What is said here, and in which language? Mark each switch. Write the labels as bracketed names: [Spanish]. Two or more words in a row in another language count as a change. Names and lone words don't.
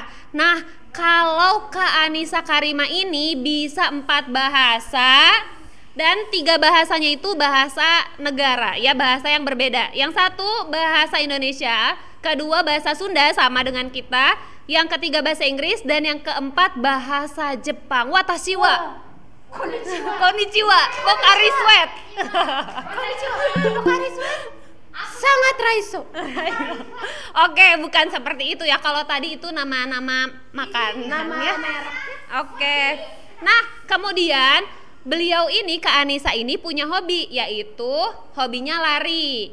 [Indonesian] Nah, kalau Kak Anissa Karima ini bisa 4 bahasa dan 3 bahasanya itu bahasa negara, ya, bahasa yang berbeda. Yang satu bahasa Indonesia, kedua bahasa Sunda sama dengan kita, yang ketiga bahasa Inggris, dan yang keempat bahasa Jepang. [Japanese] 私はこんにちは, [Indonesian] Pocari Sweat. Pocari Sweat sangat raiso. Oke, bukan seperti itu ya. Kalau tadi itu nama-nama makanan ya. Oke. Nah, kemudian beliau ini, Kak Anissa ini punya hobi, yaitu hobinya lari.